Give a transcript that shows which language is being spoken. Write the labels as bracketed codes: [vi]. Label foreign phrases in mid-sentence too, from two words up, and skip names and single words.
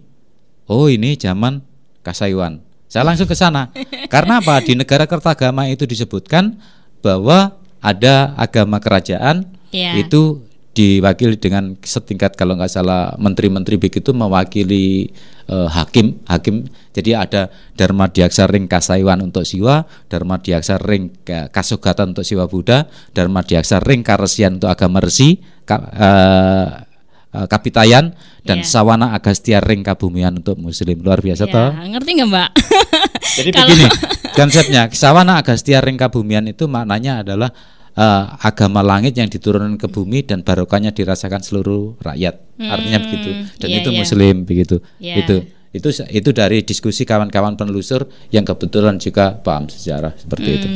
[id] Oh, ini zaman Kasayuan. Saya langsung ke sana. Karena apa? Di negara Kertagama itu disebutkan bahwa ada agama kerajaan itu diwakili dengan setingkat kalau nggak salah menteri-menteri begitu mewakili hakim. Jadi ada Dharma Diaksa Ring Kasaiwan untuk Siwa, Dharma Diaksa Ring Kasogatan untuk Siwa Buddha, Dharma Diaksa Ring Karesian untuk agama resi, Kapitayan, dan Sawana Agastya Ring Kabumian untuk Muslim. Luar biasa toh. Ngerti nggak Mbak? Jadi begini konsepnya, Sawana Agastya Ring Kabumian itu maknanya adalah agama langit yang diturunkan ke bumi dan barokahnya dirasakan seluruh rakyat. Artinya begitu. Dan itu Muslim begitu. Itu dari diskusi kawan-kawan penelusur yang kebetulan juga paham sejarah seperti itu.